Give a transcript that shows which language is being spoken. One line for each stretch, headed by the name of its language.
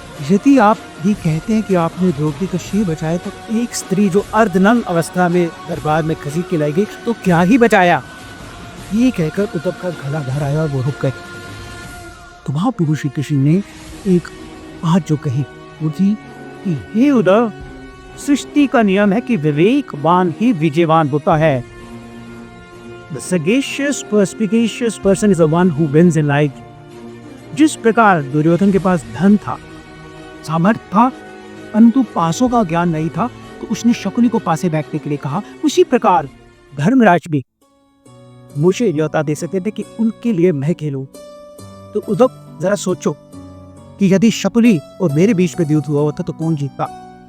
Hindi: यदि आप भी कहते हैं कि आपने द्रौपदी का शिर बचाया, तो एक स्त्री जो अर्धनग्न अवस्था में दरबार में घसीट के लाई गई, तो क्या ही बचाया? ये कहकर उद्धव का गला भर आया और वो रुक गए। तो वहां प्रभु श्री कृष्ण ने एक बात जो कही वो थी कि हे उद्धव, सृष्टि का नियम है कि विवेकवान ही विजयवान होता है।
English: The sagacious, perspicacious person is the one who wins in life.
Hindi: जिस प्रकार दुर्योधन के पास धन था, सामर्थ्य था, परंतु पासों का ज्ञान नहीं था, तो उसने शकुनी को पासे बैठने के लिए कहा। उसी प्रकार धर्मराज भी मुझे न्योता दे सकते थे कि उनके लिए मैं खेलूं। तो उद्धव जरा सोचो कि यदि शकुनी और मेरे बीच में युद्ध हुआ होता तो कौन जीतता?